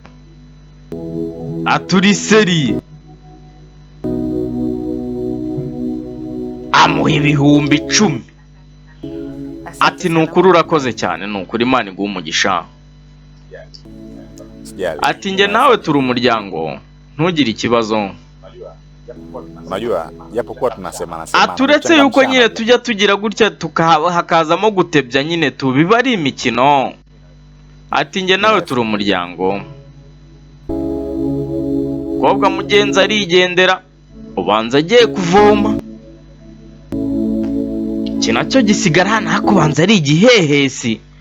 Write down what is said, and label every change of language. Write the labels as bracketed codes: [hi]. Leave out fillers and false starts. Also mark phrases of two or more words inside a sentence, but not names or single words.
[rw] Aturi seri. Amuha ibihumbi 10. Ati nukuri urakoze cyane nukuri Imana iguha umugisha. Ati nge nawe turi umuryango ntugire ikibazo. [sw] Unajua japokuwa tunasema [rw] aturetse yuko nyine tujya tugira gutya hakazamo gutebya nyine tubiba ari imikino. Ati nge nawe turi umuryango. Kobwa mugenzi arigendera ubanza agiye kuvoma. Iki nacyo gisigara hano hakubanza ari igihehesi.